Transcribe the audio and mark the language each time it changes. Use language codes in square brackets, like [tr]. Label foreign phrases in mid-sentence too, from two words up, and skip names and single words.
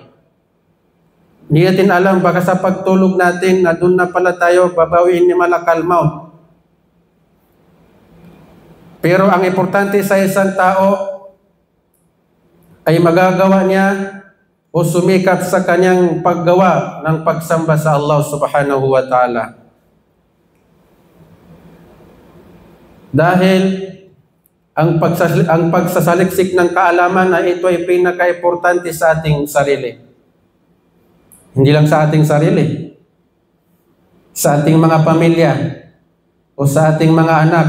[tl] Hindi natin alam, baka sa pagtulog natin na doon na pala tayo babawiin ni [ar] ملك الموت. [tl] Pero ang importante sa isang tao ay magagawa niya o sumikap sa kanyang paggawa ng pagsamba sa Allah [ar] سبحانه وتعالى. [tl] Dahil ang pagsasaliksik ng kaalaman na ito ay pinaka-importante sa ating sarili. Hindi lang sa ating sarili, sa ating mga pamilya o sa ating mga anak.